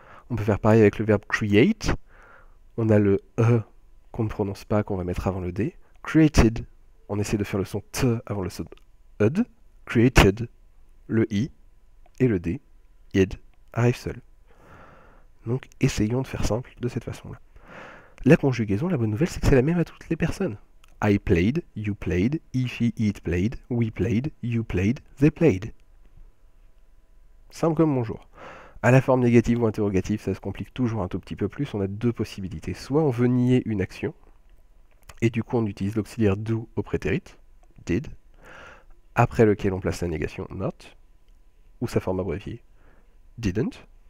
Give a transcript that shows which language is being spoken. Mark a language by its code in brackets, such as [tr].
[fr] On peut faire pareil avec le verbe create, on a le E qu'on ne prononce pas, qu'on va mettre avant le D. Created, on essaie de faire le son T avant le son ED. Created, le I et le D, id, arrivent seuls. Donc essayons de faire simple de cette façon-là. La conjugaison, la bonne nouvelle, c'est que c'est la même à toutes les personnes. [en] I played, you played, he, she, it played, we played, you played, they played. [fr] Simple comme bonjour. À la forme négative ou interrogative, ça se complique toujours un tout petit peu plus. On a deux possibilités. Soit on veut nier une action, et du coup on utilise l'auxiliaire do au prétérit, did, après lequel on place la négation not, ou sa forme abréviée, didn't.